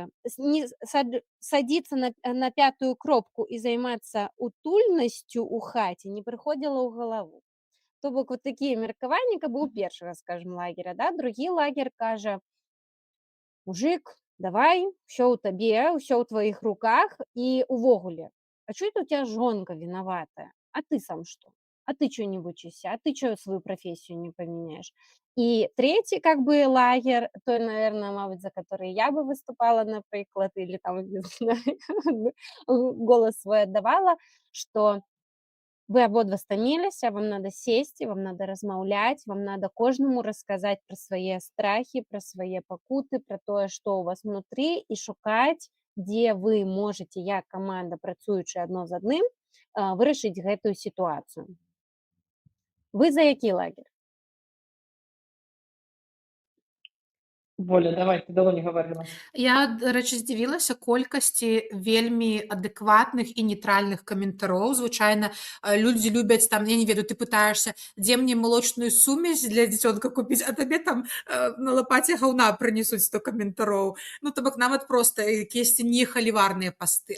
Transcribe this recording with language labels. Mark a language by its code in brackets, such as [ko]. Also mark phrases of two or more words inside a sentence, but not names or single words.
[be] Садзіцца на 5-ю кропку і займацца утульнасцю ў хаце не прыходзіла ў галаву. То бок вот такія меркаванні, каб быў першы, скажем, лагера, да? Другі лагер кажа: мужик, давай, ўсё ў табе, ўсё ў тваіх руках, і увогуле, [ru] а чё это у тебя [be] жонка виноватая? [ru] А ты сам что? А ты чё не вучишься? А ты чё свою профессию не поменяешь? И третий как бы лагерь, той, наверное, мабуть, за который я бы выступала, например, или там не знаю, голос свой отдавала, что вы [be] абодва стаміліся, [ru] вам надо сесть, вам надо [be] размаўляць, [ru] вам надо [be] кожнаму расказаць пра свае страхі, пра свае пакуты, пра тое, што ў вас внутры, і шукаць, дзе вы можаце, як каманда, працуючы адно з адным, вырашыць гэтую сітуацыю. Вы за які лагер? [ru] Воля, давай, ты давно не говорила. [be] Я, до рэчы, здзівілася колькасці вельмі адэкватных і нейтральных каментароў. Звычайна людзі любяць там, я не ведаю, ты пытаешься, дзе мне малочную сумесь для дзіцёнка купіць, а табе там на лапаце гаўна прынесуць 100 каментароў. Ну, то бок нават проста якіясьці нехаліварныя пасты.